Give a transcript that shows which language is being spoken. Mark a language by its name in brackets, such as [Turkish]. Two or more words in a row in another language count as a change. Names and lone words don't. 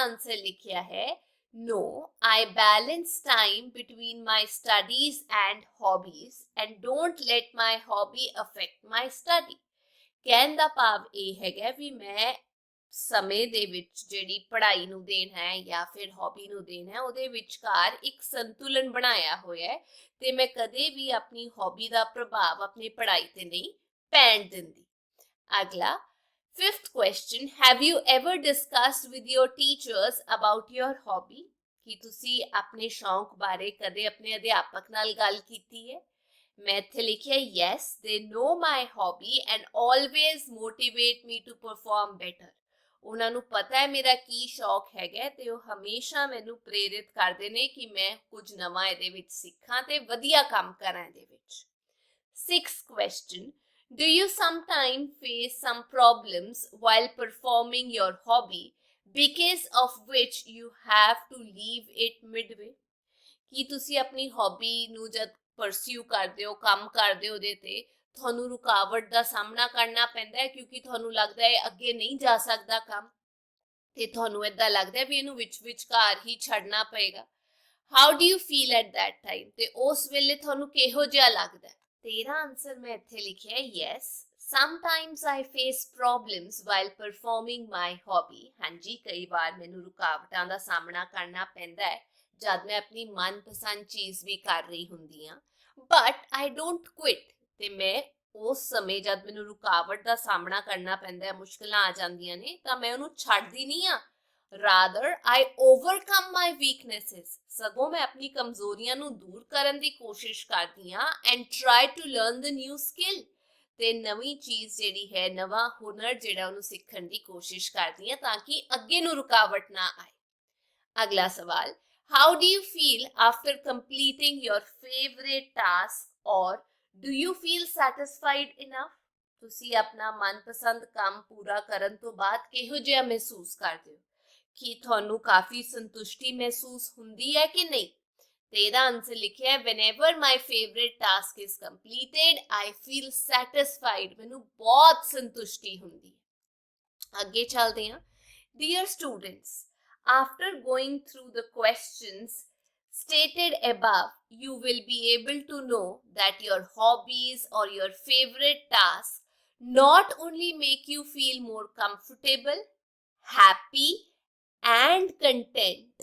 [Punjabi] ਮੇਰਾ ਆਨਸਰ ਲਿਖਿਆ ਹੈ, [English] No, I balance time between my studies and hobbies and don't let my hobby affect my study. [Punjabi] ਕਹਿਣ ਦਾ ਭਾਵ ਇਹ ਹੈਗਾ ਵੀ ਮੈਂ ਸਮੇਂ ਦੇ ਵਿੱਚ ਜਿਹੜੀ ਪੜ੍ਹਾਈ ਨੂੰ ਦੇਣ ਹੈ ਜਾਂ ਫਿਰ ਹੌਬੀ ਨੂੰ ਦੇਣ ਹੈ ਉਹਦੇ ਵਿਚਕਾਰ ਇੱਕ ਸੰਤੁਲਨ ਬਣਾਇਆ ਹੋਇਆ ਹੈ ਤੇ ਮੈਂ ਕਦੇ ਵੀ ਆਪਣੀ ਹੌਬੀ ਦਾ ਪ੍ਰਭਾਵ ਆਪਣੀ ਪੜ੍ਹਾਈ ਤੇ ਨਹੀਂ ਪੈਣ ਦਿੰਦੀ। [English] ਅਗਲਾ Fifth question, have you ever discussed with your teachers about your hobby? [Punjabi] ਕੀ ਤੁਸੀਂ ਆਪਣੇ ਸ਼ੌਂਕ ਬਾਰੇ ਕਦੇ ਆਪਣੇ ਅਧਿਆਪਕ ਨਾਲ ਗੱਲ ਕੀਤੀ ਹੈ? ਮੈਂ ਇੱਥੇ ਲਿਖਿਆ [English] yes, they know my hobby and always motivate me to perform better. [Punjabi] ਉਹਨਾਂ ਨੂੰ ਪਤਾ ਹੈ ਮੇਰਾ ਕੀ ਸ਼ੌਕ ਹੈਗਾ ਤੇ ਉਹ ਹਮੇਸ਼ਾ ਮੈਨੂੰ ਪ੍ਰੇਰਿਤ ਕਰਦੇ ਨੇ ਕਿ ਮੈਂ ਕੁਝ ਨਵਾਂ ਇਹਦੇ ਵਿੱਚ ਸਿੱਖਾਂ ਤੇ ਵਧੀਆ ਕੰਮ ਕਰਾਂ ਇਹਦੇ ਵਿੱਚ। [English] Sixth question, do you sometimes face some problems while performing your hobby because of which you have to leave it midway? [Punjabi] ਕੀ ਤੁਸੀਂ ਆਪਣੀ ਹੌਬੀ ਨੂੰ ਜਦ ਪਰਸਿਊ ਕਰਦੇ ਹੋ ਕੰਮ ਕਰਦੇ ਹੋ ਉਹਦੇ ਤੇ ਤੁਹਾਨੂੰ ਰੁਕਾਵਟ ਦਾ ਸਾਹਮਣਾ ਕਰਨਾ ਪੈਂਦਾ ਹੈ ਕਿਉਂਕਿ ਤੁਹਾਨੂੰ ਲੱਗਦਾ ਹੈ ਅੱਗੇ ਨਹੀਂ ਜਾ ਸਕਦਾ ਕੰਮ ਤੇ ਤੁਹਾਨੂੰ ਏਦਾਂ ਲੱਗਦਾ ਵੀ ਇਹਨੂੰ ਵਿਚਕਾਰ ਹੀ ਛੱਡਣਾ ਪਏਗਾ। [English] how do you feel at that time [Punjabi] ਤੇ ਉਸ ਵੇਲੇ ਤੁਹਾਨੂੰ ਕਿਹੋ ਜਿਹਾ ਲੱਗਦਾ? ਤੇਰਾ ਆਨਸਰ ਮੈਂ ਇੱਥੇ ਲਿਖਿਆ ਯੈਸ, [English] sometimes I face problems while performing my hobby. [Punjabi] ਹਾਂਜੀ, ਕਈ ਵਾਰ ਮੈਨੂੰ ਰੁਕਾਵਟਾਂ ਦਾ ਸਾਹਮਣਾ ਕਰਨਾ ਪੈਂਦਾ ਹੈ ਜਦ ਮੈਂ ਆਪਣੀ ਮਨਪਸੰਦ ਚੀਜ਼ ਵੀ ਕਰ ਰਹੀ ਹੁੰਦੀ ਹਾਂ, [English] but I don't quit. [Punjabi] ਤੇ ਮੈਂ ਉਸ ਸਮੇਂ ਜਦ ਮੈਨੂੰ ਰੁਕਾਵਟ ਦਾ ਸਾਹਮਣਾ ਕਰਨਾ ਪੈਂਦਾ ਹੈ, ਮੁਸ਼ਕਲਾਂ ਆ ਜਾਂਦੀਆਂ ਨੇ ਤਾਂ ਮੈਂ ਉਹਨੂੰ ਛੱਡਦੀ ਨਹੀਂ ਹਾਂ। [English] rather I overcome my weaknesses, [Punjabi] ਸਗੋਂ ਮੈਂ ਆਪਣੀ ਕਮਜ਼ੋਰੀਆਂ ਨੂੰ ਦੂਰ ਕਰਨ ਦੀ ਕੋਸ਼ਿਸ਼ ਕਰਦੀ ਹਾਂ [English] and try to learn the new skill, [Punjabi] ਤੇ ਨਵੀਂ ਚੀਜ਼ ਜਿਹੜੀ ਹੈ ਨਵਾਂ ਹੁਨਰ ਜਿਹੜਾ ਉਹਨੂੰ ਸਿੱਖਣ ਦੀ ਕੋਸ਼ਿਸ਼ ਕਰਦੀ ਹਾਂ ਤਾਂ ਕਿ ਅੱਗੇ ਨੂੰ ਰੁਕਾਵਟ ਨਾ ਆਏ। ਅਗਲਾ ਸਵਾਲ, [English] how do you feel after completing your favorite task or do you feel satisfied enough? [Punjabi] ਤੁਸੀਂ ਆਪਣਾ ਮਨਪਸੰਦ ਕੰਮ ਪੂਰਾ ਕਰਨ ਤੋਂ ਬਾਅਦ ਕਿਹੋ ਜਿਹਾ ਮਹਿਸੂਸ ਕਰਦੇ ਹੋ? ਕੀ ਤੁਹਾਨੂੰ ਕਾਫੀ ਸੰਤੁਸ਼ਟੀ ਮਹਿਸੂਸ ਹੁੰਦੀ ਹੈ ਕਿ ਨਹੀਂ? ਤੇ ਇਹਦਾ ਆਨਸਰ ਲਿਖਿਆ ਹੈ [English] whenever my favorite task is completed I feel satisfied, [Punjabi] ਮੈਨੂੰ ਬਹੁਤ ਸੰਤੁਸ਼ਟੀ ਹੁੰਦੀ ਹੈ। ਅੱਗੇ ਚੱਲਦੇ ਹਾਂ। [English] Dear students, after going through the questions stated above, you will be able to know that your hobbies or your favorite tasks not only make you feel more comfortable, happy and content.